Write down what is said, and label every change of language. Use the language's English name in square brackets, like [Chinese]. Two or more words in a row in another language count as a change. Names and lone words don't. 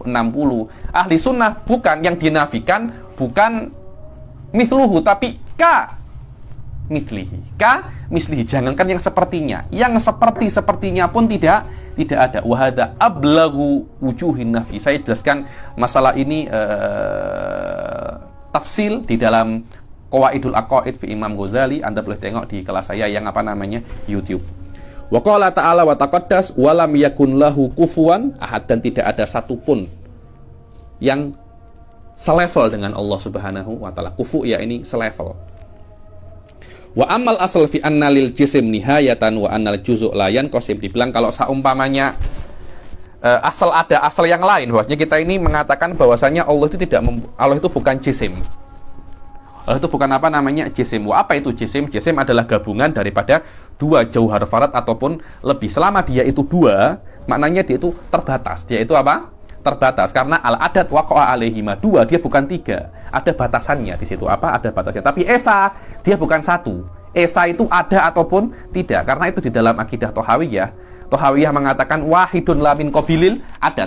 [Indonesian] Ahli sunnah bukan, yang dinafikan bukan mithluhu, tapi mislihi. Jangankan yang sepertinya, yang sepertinya pun tidak ada. [Arabic] وهذا أبلغ وجوه النفي. [Indonesian] Saya jelaskan masalah ini tafsil di dalam Qawaidul Aqaid fi Imam Ghazali. Anda boleh tengok di kelas saya yang YouTube. [Arabic] وقال تعالى وتقدس ولم يكن له كفوا أحد. [Indonesian] Dan tidak ada satupun yang selevel dengan Allah [Arabic] سبحانه وتعالى. [Indonesian] Kufu, ya ini selevel. [Arabic] وأما الأصل في أن للجسم نهاية وأن الجزء لا ينقسم. [Indonesian] Dibilang kalau seumpamanya asal yang lain, bahwasanya kita ini mengatakan bahwasanya Allah itu bukan jisim. Allah itu bukan apa namanya jisim. Apa itu jisim? Jisim adalah gabungan daripada dua [Arabic] جوهر فرد [Indonesian] ataupun lebih. Selama dia itu dua, maknanya dia itu terbatas. Dia itu apa? Terbatas. Karena [Arabic] العدد وقع عليهما, [Indonesian] dua, dia bukan tiga. Ada batasannya di situ. Apa? Ada batasnya. Tapi esa, dia bukan satu. Esa itu ada ataupun tidak. Karena itu di dalam akidah Tohawiyah. Tohawiyah mengatakan [Arabic] واحد لا من قبيل العدد.